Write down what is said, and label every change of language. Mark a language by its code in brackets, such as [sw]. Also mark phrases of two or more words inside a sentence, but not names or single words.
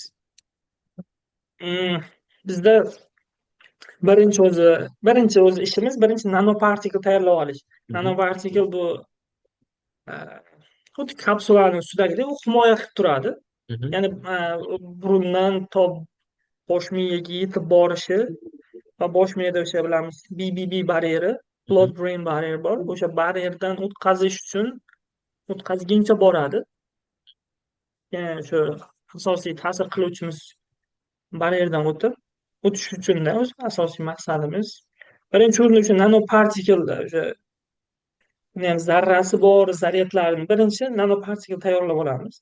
[uz] Mm, Bizda birinchi o'zi ishimiz birinchi nanopartikl tayyorlab olish. Mhm. Nanopartikl bu e, xuddi kapsulani ustidagidek u himoya qilib turadi. Mhm. Ya'ni burundan to bosh miyaga yetib borishi va bosh miyada o'sha bilamiz BBB baryeri, Mhm. [en] blood brain barrier bor. [uz] O'sha baryerdan o'tkazish uchun o'tkazguncha boradi. Ya'ni shu asosiy ta'sir qiluvchimiz baryerdan o'tish uchun o'zi asosiy maqsadimiz. Birinchi o'rinda o'sha nanopartiklda o'sha ham zarrasi bor zaryadlarni birinchi nanopartikl tayyorlab olamiz.